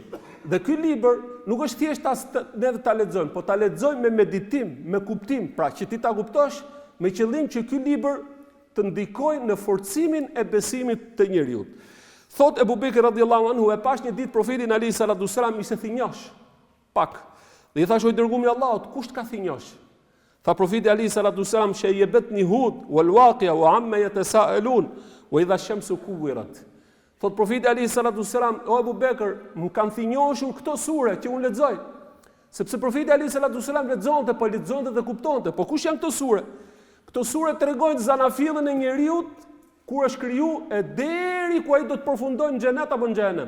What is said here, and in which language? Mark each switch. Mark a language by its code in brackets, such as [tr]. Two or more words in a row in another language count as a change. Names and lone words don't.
[sq] Dhe ky libër nuk është thjesht neve ta lexojmë, po ta lexojmë me meditim, me kuptim, pra që ti ta kuptosh me qëllim që ky libër të ndikojë në forcimin e besimit të njeriu. Thot Ebu Bekri [ar] رضي الله عنه, [sq] e pash një ditë profetin [ar] عليه الصلاة والسلام [sq] ishte thinjosh. Pak. Dhe i thash o dërguari i Allahut, kush ka thinjosh? Tha profeti [ar] عليه الصلاة والسلام شيبتني هود والواقعة وعم يتساءلون وإذا الشمس كورت. [sq] Thot profeti [ar] عليه الصلاة والسلام, [sq] o Ebu Bekër, më kanë thinjoshur këto sure që unë lexoj. Sepse profeti [ar] عليه الصلاة والسلام [sq] lexonte dhe kuptonte, po kush janë këto sure? Këto sure tregojnë zanafillën e njeriut kur është kriju e deri ku ai do të përfundojë në xhenet apo në xhenem.